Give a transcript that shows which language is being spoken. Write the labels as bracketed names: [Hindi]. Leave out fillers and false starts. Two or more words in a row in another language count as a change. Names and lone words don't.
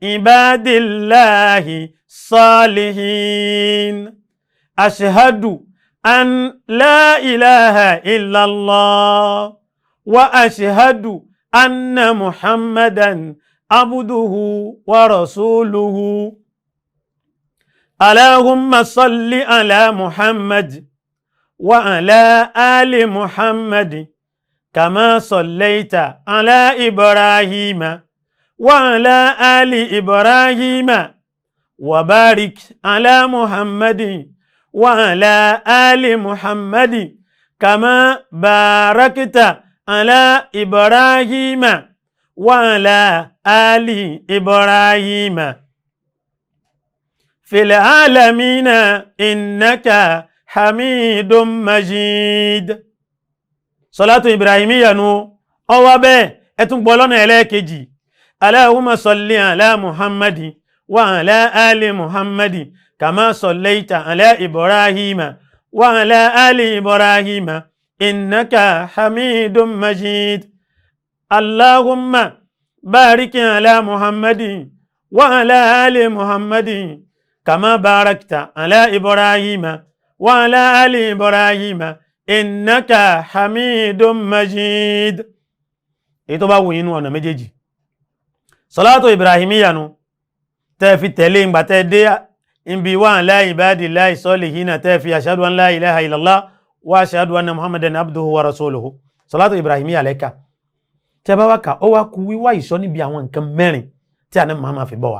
[Arabic] عباد الله الصالحين أشهد أن لا إله إلا الله وأشهد أن محمدا عبده ورسوله. اللهم صل على محمد وعلى آل محمد كما صليت على إبراهيم وعلى آل إبراهيم وبارك على محمد وعلى آل محمد كما باركت على إبراهيم وعلى آل إبراهيم في العالمين إنك حميد مجيد. [Yoruba] Salatu Ibrahimiyya nu ọwọ́ bẹ́ẹ̀ ẹtún gbọ́ lọ́nà ẹlẹ́ẹ̀kejì. [Arabic] اللهم صل على محمد وعلى آل محمد كما صليت على إبراهيم وعلى آل إبراهيم إنك حميد مجيد. اللهم بارك على محمد وعلى آل محمد كما باركت على إبراهيم وعلى آل إبراهيم إنك حميد مجيد. [Yoruba] Èyí tó bá wù yín nínú ọ̀nà méjèèjì. Salatu Ibrahimiyya nu tẹ́ fi tẹ̀lé ìgbà tẹ́ dé ibi [Arabic] وعلى عباد الله الصالحين [Yoruba] tẹ́ fi [Arabic] أشهد أن لا إله إلا الله وأشهد أن محمدا عبده ورسوله. [Yoruba] Salatu Ibrahimiyya lẹ́ka tẹ́ bá wá kà ó wá kú wíwá ìsọ́ níbi àwọn nǹkan mẹ́rin tí Ànábì Muhammad fi bọ́ wa.